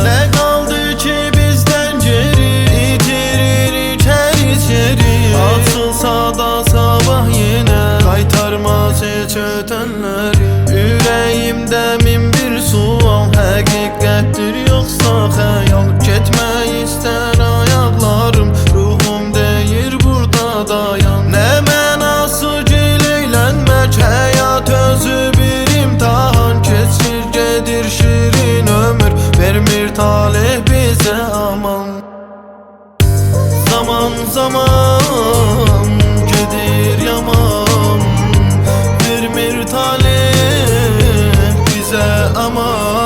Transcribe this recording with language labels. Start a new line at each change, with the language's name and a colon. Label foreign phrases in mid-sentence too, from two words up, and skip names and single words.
Turkish: Ne kaldı ki bizden geri, itirir içeriz yeri. Açılsa da sabah yine kaytarmaz hiç ötenleri. Yüreğimde min bir sual, hakikattir yoksa hayal. Gitme ister ayaklarım,
Azerbaijani: ruhum deyir burada dayan. Ne mənası gileylənmək, hayat özü bir imtihan. Keçir gedir şirin ömür, vermir talih bize aman. Zaman zaman gedir yaman, vermir talih bize aman.